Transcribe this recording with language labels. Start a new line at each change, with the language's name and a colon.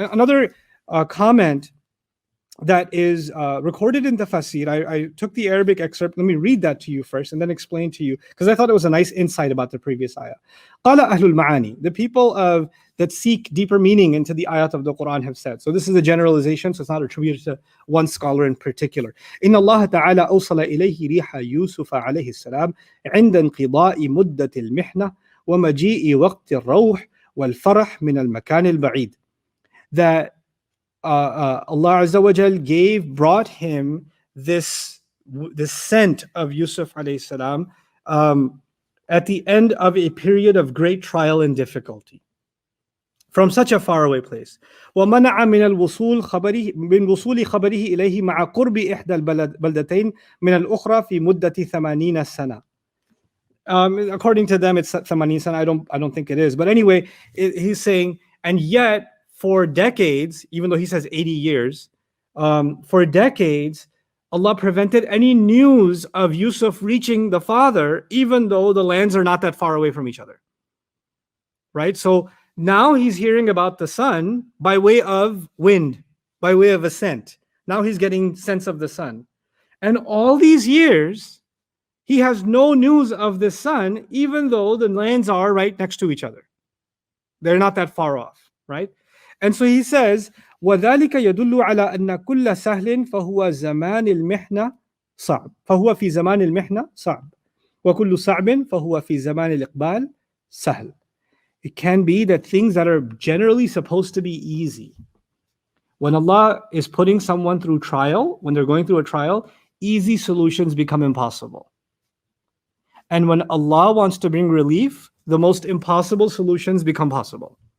English: Another comment that is recorded in Tafsir. I took the Arabic excerpt. Let me read that to you first and then explain to you, because I thought it was a nice insight about the previous ayah.
Arabic: قال أهل المعاني,
English: the people that seek deeper meaning into the ayat of the Quran have said. So this is a generalization, so it's not attributed to one scholar in particular.
Arabic: إن الله تعالى أوصل إليه ريح يوسف عليه السلام عند انقضاء مدة المحنة ومجيء وقت الروح والفرح من المكان البعيد.
English: That Allah Azza wa Jal brought him this scent of Yusuf alayhi salam at the end of a period of great trial and difficulty from such a faraway place.
Arabic: وَمَنَعَ مِنَ الْوُصُولِ خَبَرِهِ مِنْ وُصُولِ خَبَرِهِ إِلَيْهِ مَعَ قُرْبِ إِحْدَى الْبَلْدَتَيْنِ مِنَ الْأُخْرَى فِي مُدَّةِ 80 سَنَةً.
English: According to them, it's 80 sana. I don't think it is. But anyway, he's saying, and yet for decades, even though he says 80 years, for decades, Allah prevented any news of Yusuf reaching the father, even though the lands are not that far away from each other. Right? So now he's hearing about the son by way of wind, by way of a scent. Now he's getting sense of the son. And all these years, he has no news of the son, even though the lands are right next to each other. They're not that far off, right? And so he says,
Arabic: وَذَلِكَ يَدُلُّ عَلَى أَنَّ كُلَّ سَهْلٍ فَهُوَ زَمَانِ الْمِحْنَةِ صَعْبٌ فَهُوَ فِي زَمَانِ الْمِحْنَةِ صَعْبٌ وَكُلُّ صَعْبٍ فَهُوَ فِي زَمَانِ الْإِقْبَالِ سَهْلٌ.
English: It can be that things that are generally supposed to be easy, when Allah is putting someone through trial, when they're going through a trial, easy solutions become impossible. And when Allah wants to bring relief, the most impossible solutions become possible.